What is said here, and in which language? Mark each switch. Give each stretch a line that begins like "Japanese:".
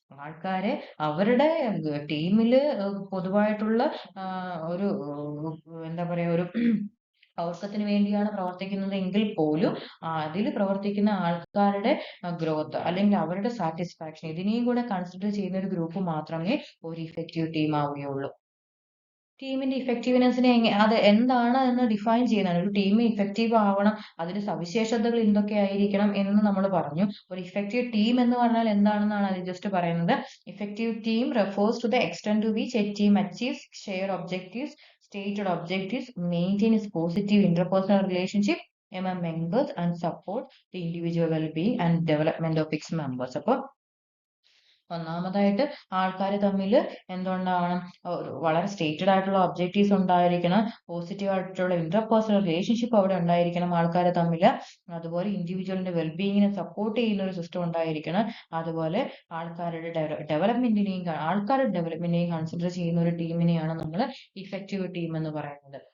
Malayalam: ആൾക്കാരെ അവരുടെ ടീമില് പൊതുവായിട്ടുള്ള ഒരു എന്താ പറയാ ഒരു ഔഷധത്തിന് വേണ്ടിയാണ് പ്രവർത്തിക്കുന്നത് എങ്കിൽ പോലും അതിൽ പ്രവർത്തിക്കുന്ന ആൾക്കാരുടെ ഗ്രോത്ത് അല്ലെങ്കിൽ അവരുടെ സാറ്റിസ്ഫാക്ഷൻ ഇതിനെയും കൂടെ കൺസിഡർ ചെയ്യുന്ന ഒരു ഗ്രൂപ്പ് മാത്രമേ ഒരു ഇഫക്റ്റീവ് ടീം ആവുകയുള്ളൂ. ടീമിന്റെ ഇഫക്റ്റീവ്നെസ്സിനെ അത് എന്താണ് എന്ന് ഡിഫൈൻ ചെയ്യുന്നതാണ്. ഒരു ടീം ഇഫക്റ്റീവ് ആവണം, അതിന്റെ സവിശേഷതകൾ എന്തൊക്കെയായിരിക്കണം എന്ന് നമ്മൾ പറഞ്ഞു. ഒരു ഇഫക്റ്റീവ് ടീം എന്ന് പറഞ്ഞാൽ എന്താണെന്നാണ് അത് ജസ്റ്റ് പറയുന്നത്.
English: Effective team refers to the extent to which a team achieves shared objectives, stated objectives, maintains positive interpersonal relationship among members and support the individual well-being and development of its members.
Malayalam: അപ്പോൾ ഒന്നാമതായിട്ട് ആൾക്കാർ തമ്മിൽ എന്തുണ്ടാവണം, വളരെ stated ആയിട്ടുള്ള objectives ഉണ്ടായിരിക്കണം, positive ആയിട്ടുള്ള interpersonal relationship അവിടെ ഉണ്ടായിരിക്കണം ആൾക്കാർ തമ്മിൽ, അതുപോലെ ഇൻഡിവിജ്വലിന്റെ വെൽബീയിങ്ങിനെ സപ്പോർട്ട് ചെയ്യുന്ന ഒരു സിസ്റ്റം ഉണ്ടായിരിക്കണം, അതുപോലെ ആൾക്കാരുടെ ഡെവലപ്മെന്റിനെയും കൺസിഡർ ചെയ്യുന്ന ഒരു ടീമിനെയാണ് നമ്മൾ ഇഫക്റ്റീവ് ടീം എന്ന് പറയുന്നത്.